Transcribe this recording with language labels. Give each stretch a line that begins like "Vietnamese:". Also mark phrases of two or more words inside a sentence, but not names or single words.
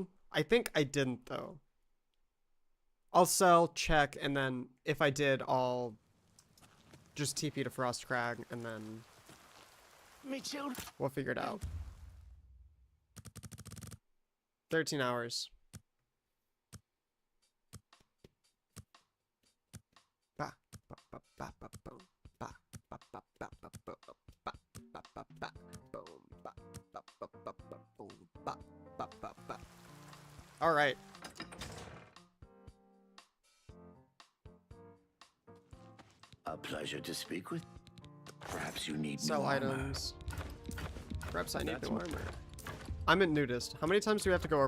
English: I think I didn't, though. I'll sell, check, and then if I did, I'll just TP to Frost Crag, and then Me children. we'll figure it out. 13 hours. Ba, ba, ba, ba, ba, boom. Ba, ba, ba, ba, ba, ba, ba, ba, ba, ba, boom. Ba, ba, ba, ba, ba, boom. Ba, ba, ba, ba. All right. A pleasure to speak with. Perhaps you need Sell new armor. items. Perhaps I need That's new m- armor. I'm a nudist. How many times do we have to go over